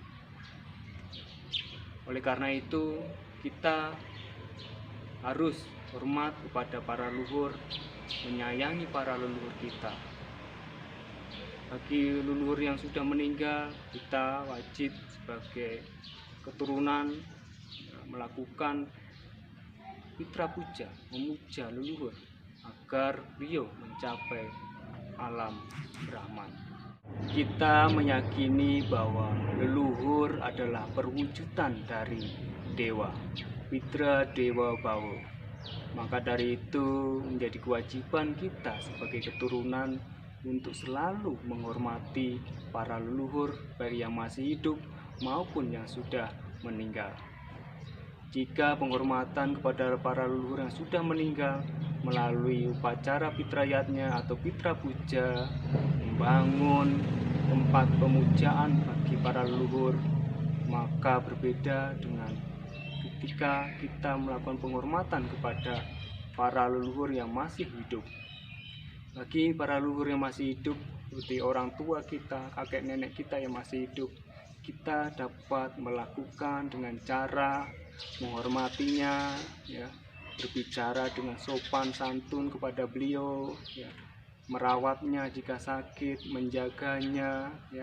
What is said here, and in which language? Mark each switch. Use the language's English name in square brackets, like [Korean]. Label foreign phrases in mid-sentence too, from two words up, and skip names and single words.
[Indonesian] Oleh karena itu, kita harus hormat kepada para leluhur, menyayangi para leluhur kita. Bagi leluhur yang sudah meninggal, kita wajib sebagai keturunan melakukan pitra puja, memuja leluhur agar beliau mencapai alam Brahman. Kita meyakini bahwa leluhur adalah perwujudan dari dewa, Pitra Dewa Bawa. Maka dari itu menjadi kewajiban kita sebagai keturunan untuk selalu menghormati para leluhur, baik yang masih hidup maupun yang sudah meninggal. Jika penghormatan kepada para leluhur yang sudah meninggal melalui upacara pitrayatnya atau pitra puja, membangun tempat pemujaan bagi para leluhur, maka berbeda dengan ketika kita melakukan penghormatan kepada para leluhur yang masih hidup. Bagi para leluhur yang masih hidup, seperti orang tua kita, kakek nenek kita yang masih hidup, kita dapat melakukan dengan cara menghormatinya, ya, berbicara dengan sopan santun kepada beliau, ya, merawatnya jika sakit, menjaganya, ya.